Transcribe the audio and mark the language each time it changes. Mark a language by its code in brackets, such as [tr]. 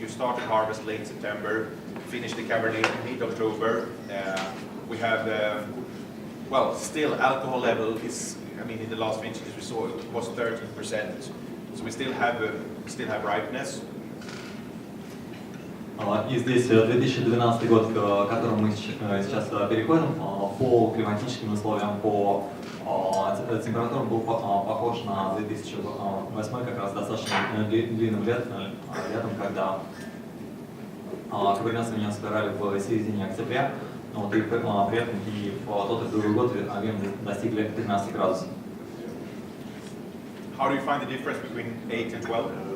[en] You start to harvest late September, finish the Cabernet mid-October. We have well, still alcohol level is, I mean, in the last vintages we saw it was 13%. So we still have ripeness. [ru] И здесь 2012 год, к которому мы сейчас переходим, по климатическим условиям, по температурам был похож на 2008, как раз достаточно длинным летом, когда каберне совиньон собирали в середине октября, вот, и при этом и в тот и другой год вин достигли 13 градусов. [en] How do you find the difference between 8 and 12?